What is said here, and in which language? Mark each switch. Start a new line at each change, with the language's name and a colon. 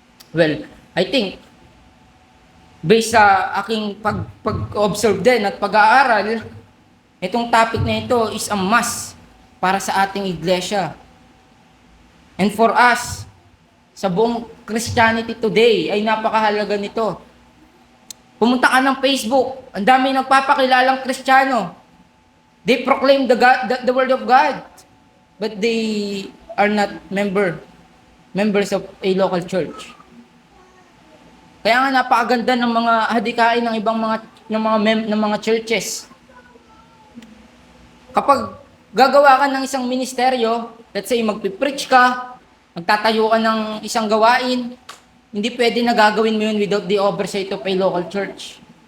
English: Well, I think,
Filipino: based sa aking pag-observe din at pag-aaral, itong topic na ito
English: is a must
Filipino: para sa ating iglesia.
English: And for us,
Filipino: sa buong Christianity today, ay napakahalaga nito. Pumunta ka ng Facebook, ang dami nagpapakilalang Kristiyano.
English: They proclaim the word of God, but they are not members of a local church.
Filipino: Kaya nga napakaganda ng mga hadikain ng ibang mga churches. Kapag gagawa ka ng isang ministeryo,
English: let's say
Filipino: magpipreach ka, magtatayo ka ng isang gawain, hindi pwede na gagawin mo yun
English: without the oversight of a local church.